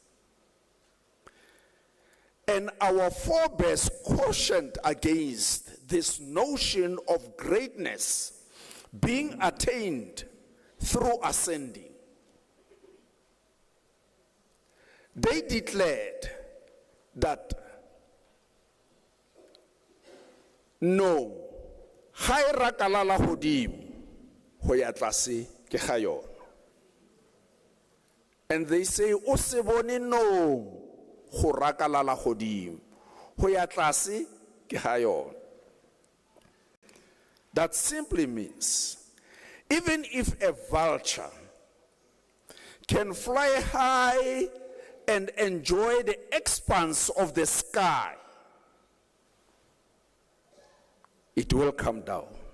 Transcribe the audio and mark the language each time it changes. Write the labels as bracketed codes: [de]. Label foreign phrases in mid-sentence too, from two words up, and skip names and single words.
[en] And our forebears cautioned against this notion of greatness being attained through ascending. They declared that no, [st] hai rakalala hodimo ho ya tlase ke ga yona. And they say o se bone no go rakalala godimo ho ya tlase ke ga yona. [en] That simply means even if a vulture can fly high and enjoy the expanse of the sky, it will come down.